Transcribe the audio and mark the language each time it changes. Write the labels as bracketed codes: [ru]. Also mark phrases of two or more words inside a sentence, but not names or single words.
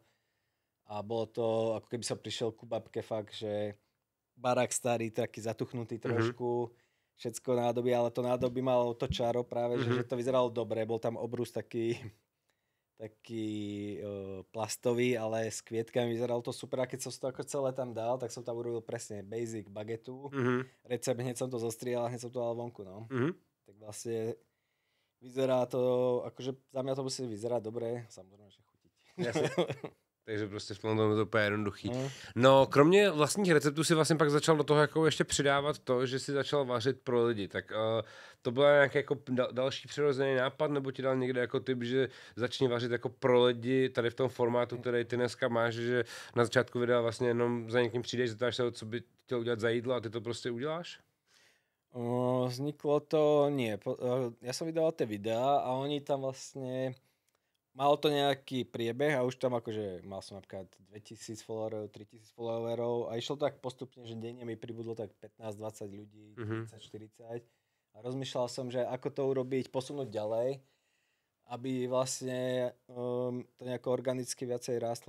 [sk] A bolo to, ako keby som prišiel ku babke fakt, že barák starý, taký zatuchnutý trošku, všetko nádoby, ale to nádoby malo to čaro práve, že to vyzeralo dobre, bol tam obrus taký plastový, ale s kvietkami vyzeralo to super a keď som to ako celé tam dal, tak som tam urobil presne basic bagetu, recept, hneď som to zostriel a hneď som to dal vonku, no. Tak vlastne vyzerá to, akože za mňa to musí vyzerať dobre, samozrejme, že chutiť. [cs] Takže prostě v tom je to úplně jednoduchý. No, kromě vlastních receptů si vlastně pak začal do toho jako ještě přidávat to, že si začal vařit pro lidi. Tak to byl nějaký jako další přirozený nápad, nebo ti dal někde jako tip, že začni vařit jako pro lidi tady v tom formátu, který ty dneska máš, že na začátku videa vlastně jenom za někým přijdeš, zeptáš se, co by chtěl udělat za jídlo a ty to prostě uděláš? [sk] Vzniklo to, nie. Ja som vydal tie videá a oni tam vlastne, malo to nejaký priebeh a už tam akože mal som napríklad 2000 followerov, 3000 followerov a išlo tak postupne, že denne mi pribudlo tak 15-20 ľudí, 30-40 a rozmýšľal som, že ako to urobiť, posunúť ďalej, aby vlastne to nejako organicky viacej rástlo.